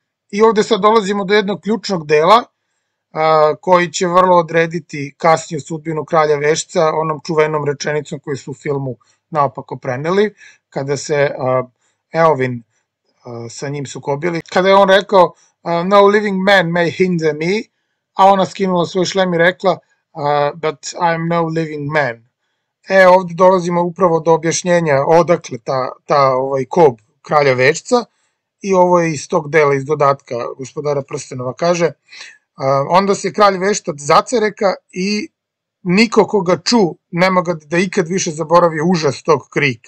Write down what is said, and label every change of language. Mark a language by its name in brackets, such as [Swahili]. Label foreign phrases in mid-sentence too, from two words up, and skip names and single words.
[Serbian] I ovde sad dolazimo do jednog ključnog dela koji će vrlo odrediti kasniju sudbinu kralja Vešca, onom čuvenom rečenicom koju su u filmu naopako preneli, kada se Eowyn sa njim sukobili. Kada je on rekao [English] "No living man may hinder me", [Serbian] a ona skinula svoj šlem i rekla [English] "But I am no living man". [Serbian] Ovde dolazimo upravo do objašnjenja odakle ta kob kralja Vešca, i ovo je iz tog dela, iz dodatka Gospodara prstenova, kaže: "Onda se kralj Veštac zacereka i niko koga ču ne moga da ikad više zaboravi užas tog krika.